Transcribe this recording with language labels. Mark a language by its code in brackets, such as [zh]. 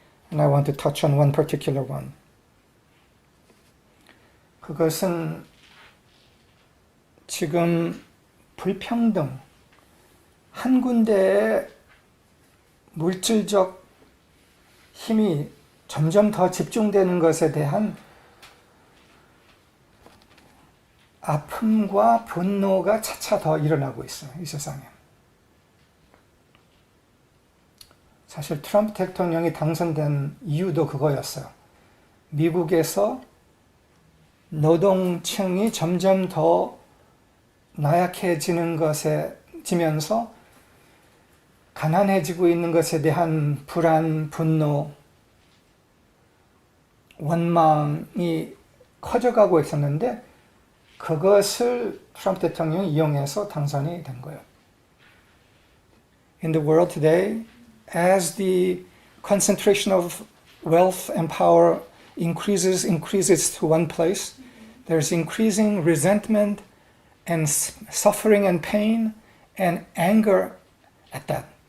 [en] And I want to touch on one particular one. [ko] 그것은 지금 불평등, 한 군데에 물질적 힘이 점점 더 집중되는 것에 대한 아픔과 분노가 차차 더 일어나고 있어요, 이 세상에. 사실 트럼프 대통령이 당선된 이유도 그거였어요. 미국에서 노동층이 점점 더 나약해지는 것에 지면서 가난해지고 있는 것에 대한 불안, 분노, 원망이 커져가고 있었는데 그것을 트럼프 대통령이 이용해서 당선이 된 거예요. [en] In the world today, as the concentration of wealth and power increases to one place, there's increasing resentment and suffering and pain and anger at that.